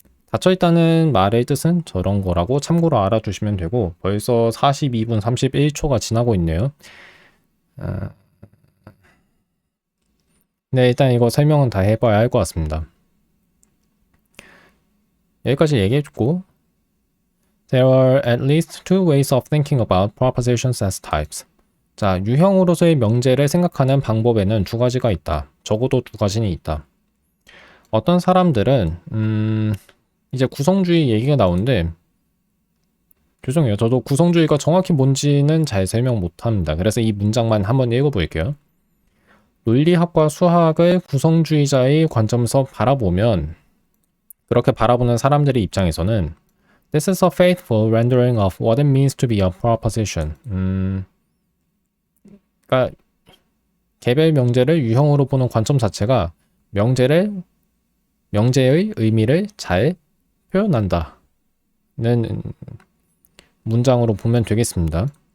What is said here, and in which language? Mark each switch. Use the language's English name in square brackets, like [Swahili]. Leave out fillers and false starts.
[Korean] 닫혀있다는 말의 뜻은 저런 거라고 참고로 알아두시면 되고 벌써 42분 31초가 지나고 있네요. 네, 일단 이거 설명은 다 해봐야 할 것 같습니다. 여기까지 얘기해주고 [English] There are at least two ways of thinking about propositions as types. [Korean] 자, 유형으로서의 명제를 생각하는 방법에는 두 가지가 있다. 적어도 두 가지는 있다. 어떤 사람들은 이제 구성주의 얘기가 나오는데 죄송해요. 저도 구성주의가 정확히 뭔지는 잘 설명 못합니다. 그래서 이 문장만 한번 읽어볼게요. 논리학과 수학을 구성주의자의 관점에서 바라보면 그렇게 바라보는 사람들의 입장에서는 [English] This is a faithful rendering of what it means to be a proposition. [Korean] 그러니까 개별 명제를 유형으로 보는 관점 자체가 명제의 의미를 잘 표현한다는 문장으로 보면 되겠습니다.